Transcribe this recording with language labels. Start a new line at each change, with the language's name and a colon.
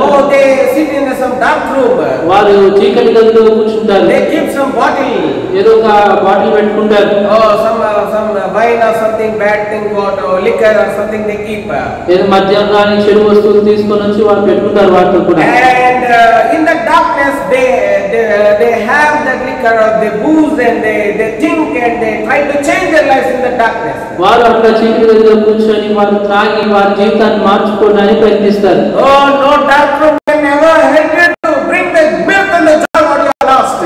English: Oh, they sit in some dark room.
Telugu: వారు చీకటి గదిలో కూర్చుంటారు.
English: They keep some bottle.
Telugu: ఏదో ఒక బాటిల్ పెట్టుకుంటారు.
English: Oh, some wine or something bad thing, or liquor or something they keep.
Telugu: ఏదో మద్యం కానీ చెడు వస్తువులు తీసుకొని వచ్చి వారు పెట్టుకుంటారు వాటితో కూడా.
English: And in the darkness they have that liquor or they booze and they think and they try to change their lives in the darkness.
Telugu: వారు అట్లా చీకటి గదిలో కూర్చొని వారు త్రాగి వారి జీవితాన్ని మార్చుకోవడానికి ప్రయత్నిస్తారు.
English: Oh, no dark room can ever help you to bring the milk and the joy what you have lost.